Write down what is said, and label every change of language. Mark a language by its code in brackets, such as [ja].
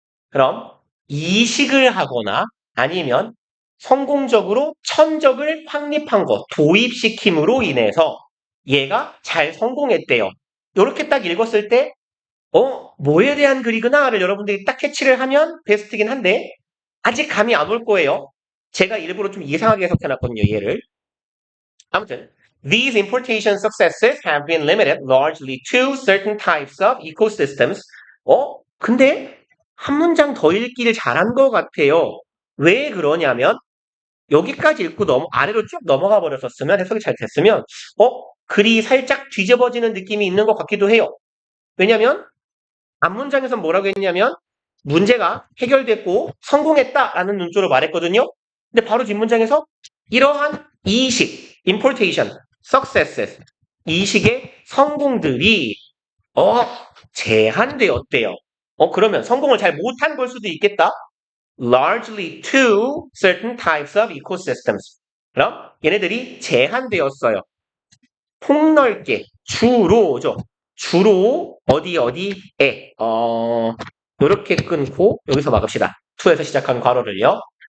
[ko] 그럼 이식을 하거나 아니면 성공적으로 천적을 확립한 것, 도입시킴으로 인해서 얘가 잘 성공했대요. 이렇게 딱 읽었을 때 뭐에 대한 글이구나를 여러분들이 딱 캐치를 하면 베스트긴 한데 아직 감이 안 올 거예요. 제가 일부러 좀 이상하게 해석해놨거든요, 얘를. 아무튼 [en] these importation successes have been limited largely to certain types of ecosystems. [ko] 근데 한 문장 더 읽기를 잘한 것 같아요. 왜 그러냐면 여기까지 읽고 아래로 쭉 넘어가 버렸었으면 해석이 잘 됐으면 글이 살짝 뒤집어지는 느낌이 있는 것 같기도 해요. 왜냐면 앞문장에서 뭐라고 했냐면 문제가 해결됐고 성공했다라는 논조로 말했거든요. 근데 바로 뒷문장에서 이러한 이식, importation, successes, 이식의 성공들이 제한되었대요. 그러면 성공을 잘 못한 걸 수도 있겠다. [en] largely to certain types of ecosystems. [ko] 그럼 얘네들이 제한되었어요. 폭넓게, 주로죠. 주로 어디에 이렇게 끊고 여기서 막읍시다. 2에서 시작한 괄호를요.